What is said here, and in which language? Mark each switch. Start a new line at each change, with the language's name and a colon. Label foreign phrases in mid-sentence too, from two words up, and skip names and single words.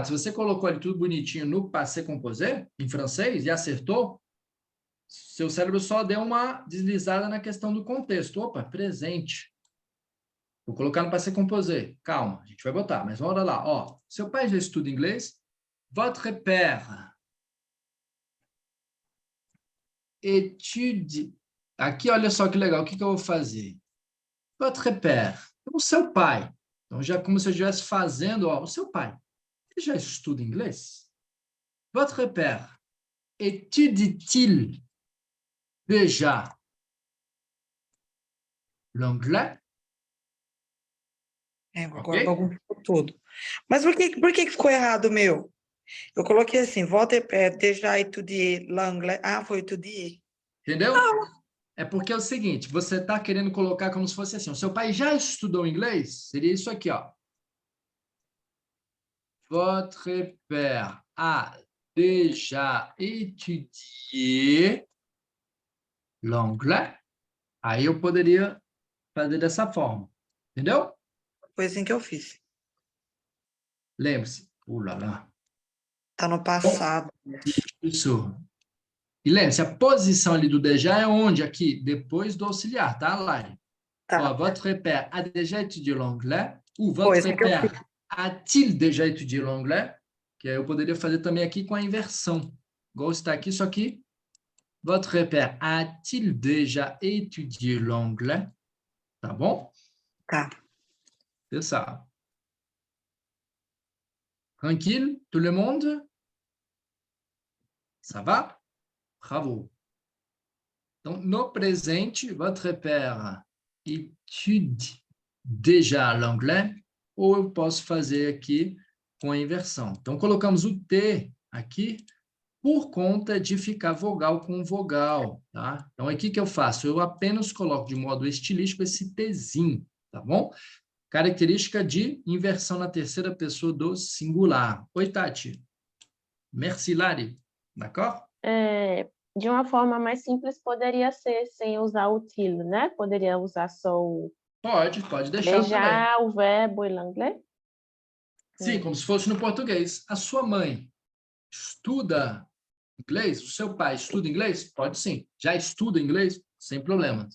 Portuguese: Se você colocou ali tudo bonitinho no
French: passé composé,
Portuguese: em francês, e acertou, seu cérebro só deu uma deslizada na questão do contexto. Opa, presente. Vou colocar no
French: passé composé.
Portuguese: Calma, a gente vai botar, mas vamos lá. Ó, seu pai já estuda inglês?
French: Votre père étudie.
Portuguese: Aqui, olha só que legal. O que eu vou fazer?
French: Votre père.
Portuguese: O seu pai. Então, já como se eu estivesse fazendo, ó, o seu pai. Ele já estuda inglês?
French: Votre père étudie-t-il déjà l'anglais?
Portuguese: Agora bagunçou tudo. Mas por que ficou errado o meu? Eu coloquei assim,
French: votre père déjà étudié l'anglais.
Portuguese: Ah, foi étudié. Entendeu? É porque é o seguinte, você está querendo colocar como se fosse assim, o seu pai já estudou inglês? Seria isso aqui, ó.
French: Votre père a déjà étudié l'anglais?
Portuguese: Aí eu poderia fazer dessa forma. Entendeu? Foi assim que eu fiz. Lembre-se. Lá. Tá no passado. Isso. E lembre-se, a posição ali do déjà é onde? Aqui, depois do auxiliar, tá, Lari? Tá. Ó,
French: votre père a déjà étudié l'anglais? Ou votre père a-t-il déjà étudié l'anglais?
Portuguese: Que aí eu poderia fazer também aqui com a inversão. Igual está aqui, só que
French: votre père a-t-il déjà étudié l'anglais?
Portuguese: Tá bom? Tá.
French: C'est ça. Tranquille, tout le monde? Ça va? Bravo.
Portuguese: Então, no presente,
French: votre père étudie déjà l'anglais,
Portuguese: ou eu posso fazer aqui com a inversão. Então, colocamos o T aqui por conta de ficar vogal com vogal, tá? Então, aqui que eu faço? Eu apenas coloco de modo estilístico esse Tzinho, tá bom? Característica de inversão na terceira pessoa do singular. Oi, Tati.
French: Merci, Lari. D'accord?
Portuguese: De uma forma mais simples, poderia ser sem usar o til, né? Poderia usar só o... Pode deixar déjà, também. o verbo em inglês? Sim, como se fosse no português. A sua mãe estuda inglês? O seu pai estuda inglês? Pode sim. Já estuda inglês? Sem problemas.